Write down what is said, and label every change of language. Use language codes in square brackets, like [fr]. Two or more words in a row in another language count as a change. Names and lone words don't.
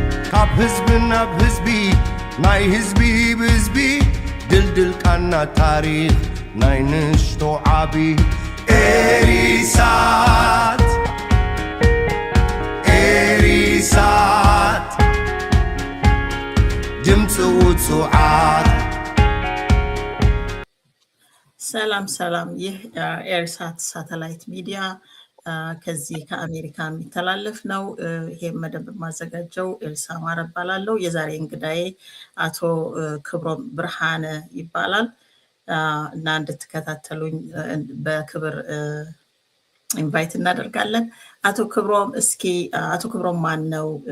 [ti] ካብ ህዝብን ናብ ህዝቢ ናይ ህዝቢ ብህዝቢ ድልድል ካና ታሪኽ ናይ ንሽቶ ዓቢ ኤሪሳት ኤሪሳት ድምፂ ውጹዓት [am] ሰላም ይህ ኤርሳት ሳተላይት ሚዲያ ከዚህ ከአሜሪካ የሚተላለፍ ነው። ይሄ መደብ ማዘጋጀው ኤልሳ ማረ እባላለሁ። የዛሬ እንግዳዬ አቶ ክብሮም ብርሃነ ይባላል እና እንድትከታተሉኝ በክብር ኢንቫይት እናደርጋለን። አቶ ክብሮም ማን ነው?